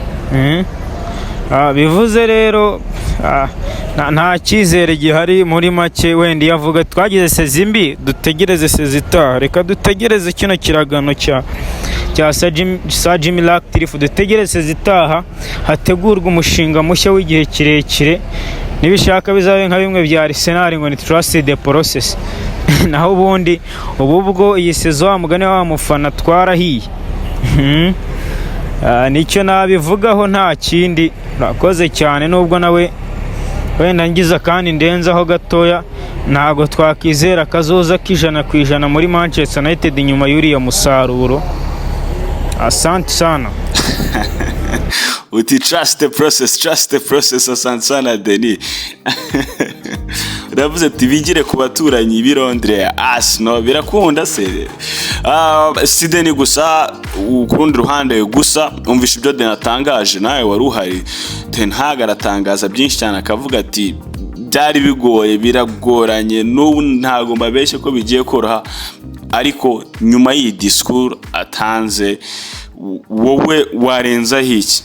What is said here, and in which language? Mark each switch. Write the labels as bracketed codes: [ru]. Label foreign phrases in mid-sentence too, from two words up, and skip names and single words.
[rw] Bivuze rero nta cyizere gihari muri make. Wenda yavuga twagize sezimbi dutegereze sezitaha, reka dutegereze kino kiragano cya Jimmy Ratcliffe, dutegereze sezitaha hategurwa umushinga mushya w'igihe kirekire, nibishaka bizabe nka bimwe bya Arsenal ngo ni [en] trust the process. [rw] Naho ubundi ubwo iyi sezo wa mugane wa mufana twarahiye. Nicyo nabivugaho nta kindi. Urakoze cyane, nubwo nawe wenda ngiza kandi ndenzaho gatoya, ntago twakizera kazoza k'ijana ku ijana muri Manchester United nyuma y'uriya musaruro. [sw] Asante sana. [en] Uti trust the process, [sw] asante sana Denis. [rw] Uravuze ati bigire ku baturanyi b'i Londres, Arsenal birakunda se. Si Denis gusa, ukurundi ruhande gusa umvisha ibyo Denis atangaje, nawe wari uhari. Ten Hag aratangaza byinshi cyane, akavuga ati byari bigoye, biragoranye, n'ubu ntago mbabeshye ko bigiye koroha, ariko nyuma y'iyi discours atanze wowe warenzaho iki?